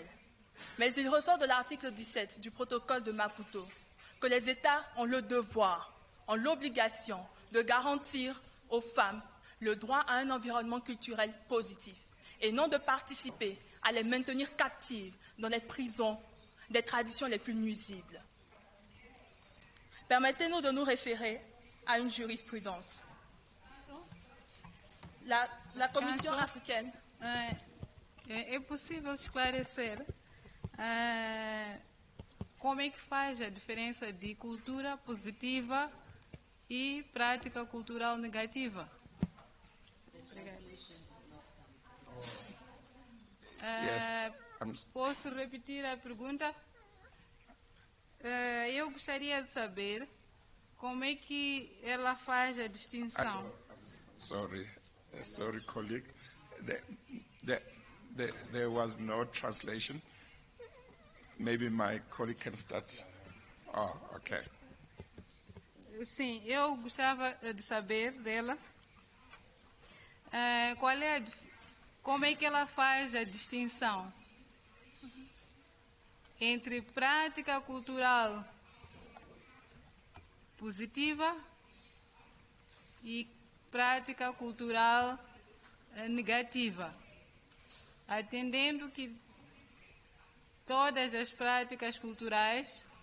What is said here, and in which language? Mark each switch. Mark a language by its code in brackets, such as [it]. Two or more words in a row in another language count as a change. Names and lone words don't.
[fr] Mais il ressort de l'article 17 du protocole de Maputo que les États ont le devoir, ont l'obligation de garantir aux femmes le droit à un environnement culturel positif et non de participer à les maintenir captives dans les prisons des traditions les plus nuisibles. Permettez-nous de nous référer à une jurisprudence. La Commission africaine. [pt] É possível esclarecer como é que faz a diferença de cultura positiva e prática cultural negativa? Posso repetir a pergunta? Eu gostaria de saber como é que ela faz a distinção. [en] Sorry, colleague. There was no translation. Maybe my colleague can start. Oh, okay. [pt] Sim, eu gostava de saber dela como é que ela faz a distinção entre prática cultural positiva e prática cultural negativa, atendendo que todas as práticas culturais